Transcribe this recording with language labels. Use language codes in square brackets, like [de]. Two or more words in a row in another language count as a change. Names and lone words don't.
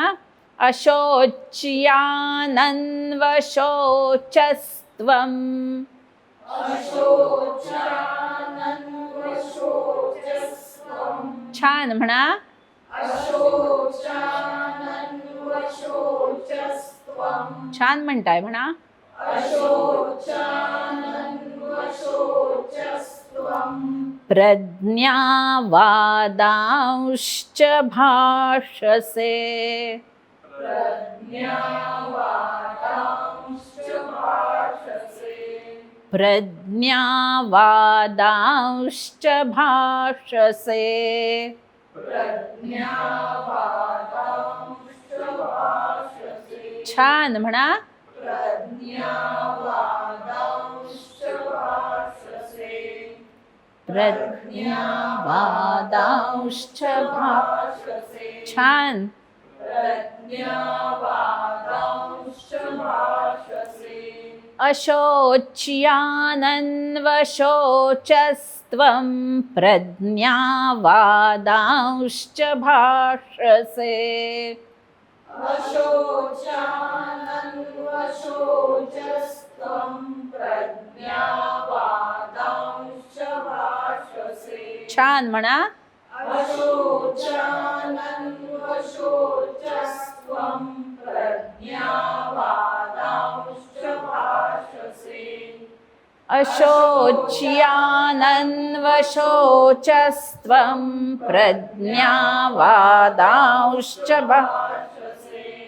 [sa] अशोच्यानन्वशोचस्त्वं. [mr] छान म्हणा. छान म्हणताय म्हणा. [sa] प्रज्ञावादांश्च भाषसे. प्रज्ञावादांश्च भाषसे. [mr] छान म्हणा. [sa] प्रज्ञावादांश्च भाषसे. [mr] छान. [sa] अशोच्यानन्वशोचस्त्वं प्रज्ञावादांश्च भाषसे. [mr] छान म्हणा. [sa] अशोच्यानन्वशोचस्त्वं प्रज्ञावादांश्च भाषसे.